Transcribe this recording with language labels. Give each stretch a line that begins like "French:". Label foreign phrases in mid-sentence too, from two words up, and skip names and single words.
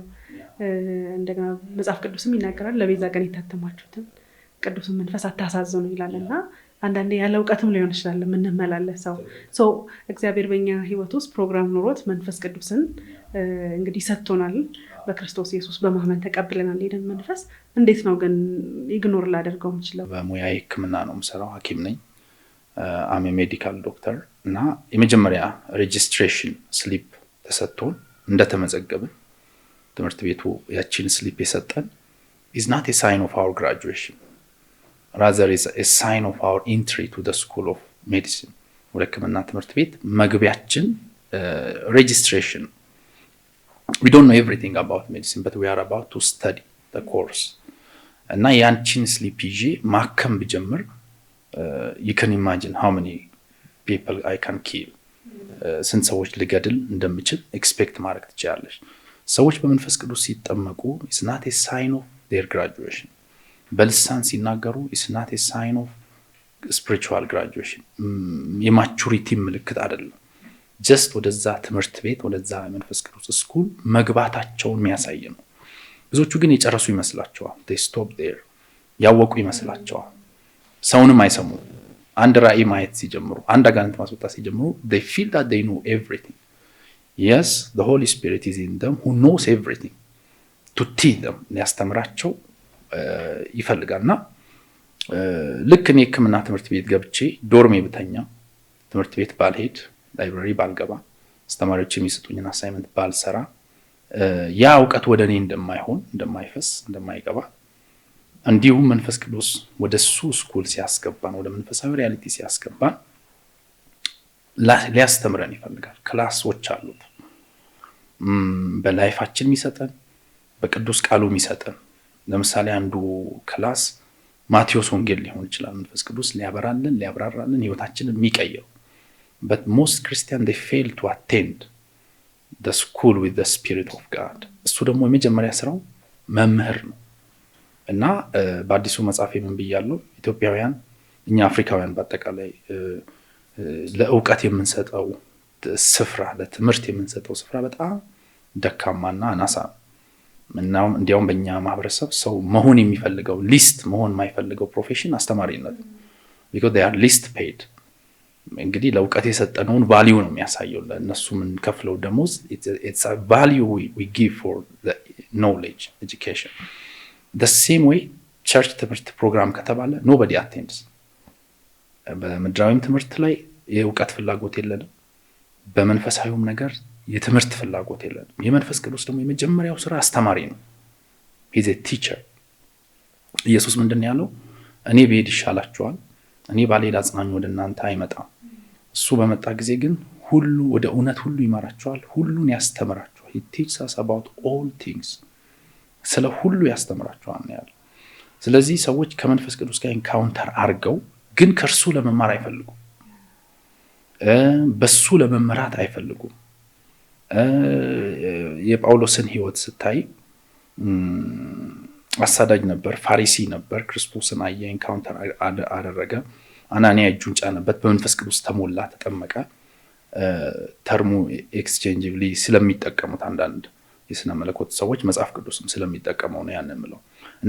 Amharic: እንደገና መጽሐፍ ቅዱስም ይናገራል ለቤዛ ቀን የታተማችሁትን ቅዱስን መንፈስ አታሳዝኑ ይላል። እና አንዳንዴ ያለ እውቀትም ሊሆን ይችላል የምንመላለሰው። እግዚአብሔር በእኛ ህይወት ውስጥ ፕሮግራም ኖሮት መንፈስ ቅዱስን እንግዲህ ሰጥቶናል። በክርስቶስ ኢየሱስ በማመን ተቀብለናል። ሄደን መንፈስ እንዴት ነው ግን ኢግኖር ላደርገው የምችለው? በሙያዬ ሕክምና ነው የምሰራው፣ ሐኪም ነኝ።
English: am medical doctor
Amharic: እና የመጀመሪያ
English: registration slip
Amharic: ተሰጥቶን እንደተመዘገብን ትምህርት ቤቱ ያቺን ስሊፕ የሰጠን
English: is not a sign of our graduation, rather is a sign of our entry to the school of medicine።
Amharic: ወደ ሕክምና ትምህርት ቤት መግቢያችን registration።
English: we don't know everything about medicine, but we are about to study the course።
Amharic: እና ያንቺን ስሊፕ ይዤ ማከም ብጀምር
English: you can imagine how many people I can kill።
Amharic: ስንት ሰዎች ልገድል እንደምችል ኤክስፔክት ማድረግ ትችላለሽ። ሰዎች በመንፈስ ቅዱስ ሲጠመቁ
English: it's not a sign of their graduation።
Amharic: በልሳን ሲናገሩ
English: it's not a sign of spiritual graduation።
Amharic: የማቹሪቲ ምልክት አይደለም። just ወደዛ ትምህርት ቤት ወደዛ መንፈስ ቅዱስ ስኩል መግባታቸውን የሚያሳይ ነው። ብዙዎቹ ግን የጨረሱ ይመስላቸዋል።
English: they stop there።
Amharic: ያወቁ ይመስላቸዋል። ሰውንም አይሰሙም። አንድ ራእይ ማየት ሲጀምሩ፣ አንድ አጋንንት ማስወጣት ሲጀምሩ
English: they feel that they know everything። yes, the Holy Spirit is in them who knows everything to teach them።
Amharic: ሊያስተምራቸው ይፈልጋልና ልክ እኔ ሕክምና ትምህርት ቤት ገብቼ ዶርሜ ብተኛ፣ ትምህርት ቤት ባልሄድ፣ ላይብረሪ ባልገባ፣ አስተማሪዎች የሚሰጡኝን አሳይመንት ባልሰራ፣ ያ እውቀት ወደ እኔ እንደማይሆን እንደማይፈስ እንደማይገባ እንዲሁም መንፈስ ቅዱስ ወደ እሱ ስኩል ሲያስገባን ወደ መንፈሳዊ ሪያሊቲ ሲያስገባን ሊያስተምረን ይፈልጋል። ክላሶች አሉት በላይፋችን የሚሰጠን በቅዱስ ቃሉ የሚሰጠን። ለምሳሌ አንዱ ክላስ ማቴዎስ ወንጌል ሊሆን ይችላል። መንፈስ ቅዱስ ሊያበራልን ሊያብራራልን ህይወታችንን የሚቀይረው።
English: but most Christians they fail to attend the school with the Spirit of God።
Amharic: እሱ ደግሞ የመጀመሪያ ስራው መምህር ነው። እና በአዲሱ መጽሐፍ ምን ብያለሁ? ኢትዮጵያውያን እኛ አፍሪካውያን በአጠቃላይ ለእውቀት የምንሰጠው ስፍራ፣ ለትምህርት የምንሰጠው ስፍራ በጣም ደካማና አናሳ ነው። እንዲያውም በእኛ ማህበረሰብ ሰው መሆን የሚፈልገው ሊስት መሆን የማይፈልገው ፕሮፌሽን አስተማሪነት ነው።
English: because they are least paid።
Amharic: እንግዲህ ለእውቀት የሰጠነውን ቫልዩ ነው የሚያሳየው። ለእነሱ የምንከፍለው ደሞዝ
English: it's a value we give for the knowledge education. the same way
Amharic: ቸርች ትምህርት ፕሮግራም ከተባለ
English: nobody attends።
Amharic: በምድራዊም ትምህርት ላይ የእውቀት ፍላጎት የለንም፣ በመንፈሳዊም ነገር የትምህርት ፍላጎት የለንም። የመንፈስ ቅዱስ ደግሞ የመጀመሪያው ስራ አስተማሪ ነው።
English: he is a teacher።
Amharic: ኢየሱስ ምንድን ያለው? እኔ ብሄድ ይሻላችኋል፣ እኔ ባልሄድ አጽናኝ ወደ እናንተ አይመጣም። እሱ በመጣ ጊዜ ግን ሁሉ ወደ እውነት ሁሉ ይመራችኋል፣ ሁሉን ያስተምራችኋል።
English: he teaches us about all things።
Amharic: ስለ ሁሉ ያስተምራችኋል ነው ያለው። ስለዚህ ሰዎች ከመንፈስ ቅዱስ ጋር ኢንካውንተር አድርገው ግን ከእርሱ ለመማር አይፈልጉም፣ በሱ ለመመራት አይፈልጉም። የጳውሎስን ህይወት ስታይ አሳዳጅ ነበር፣ ፋሪሲ ነበር። ክርስቶስን አየ፣ ኢንካውንተር አደረገ። አናንያ እጁን ጫነበት፣ በመንፈስ ቅዱስ ተሞላ፣ ተጠመቀ። ተርሙ ኤክስቼንጅብሊ ስለሚጠቀሙት አንዳንድ የስነ መለኮት ሰዎች መጽሐፍ ቅዱስም ስለሚጠቀመው ነው ያንን ምለው እና